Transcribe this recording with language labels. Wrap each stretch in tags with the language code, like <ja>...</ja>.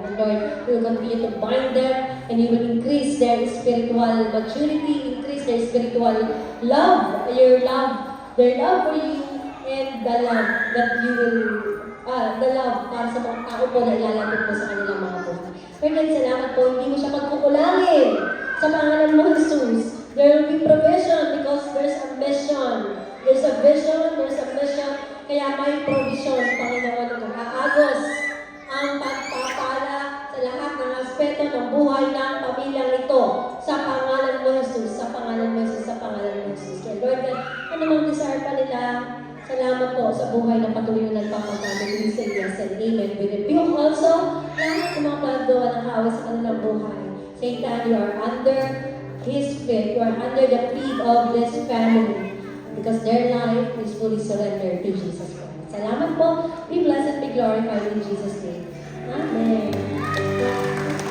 <en>And Lord, you will continue to bind them, and you will increase their spiritual maturity, increase their spiritual love, their love for you, and the love that you will, the love</en> <tl>para sa mga tao po na ilalapit mo sa kanilang mga buhay. Lord, salamat po, hindi mo siya pagkukulangin sa pangalan mo, Jesus.</tl> <en>There will be provision because there's a mission. There's a vision, there's a mission.</en> <tl>Kaya may provision, Panginoon, na mag-aagos ang pagpapala sa lahat ng aspeto ng buhay ng pamilyang ito sa pangalan mo, Jesus, sa pangalan mo, Jesus, sa pangalan mo, Jesus. Kaya Lord, ano mang desire pa nila, salamat po sa buhay na patuloy na nagpapagamit.</tl> <en>We say yes and amen. We rebuke also</en> <tl>lahat ng mga plano at nakaawas sa kanilang buhay.</tl> <en>Satan, you are under His feet. You are under the feet of this family because their life is fully surrendered to Jesus Christ.</en> <tl>Salamat po.</tl> <en>Be blessed and be glorified in Jesus' name. Amen.</en>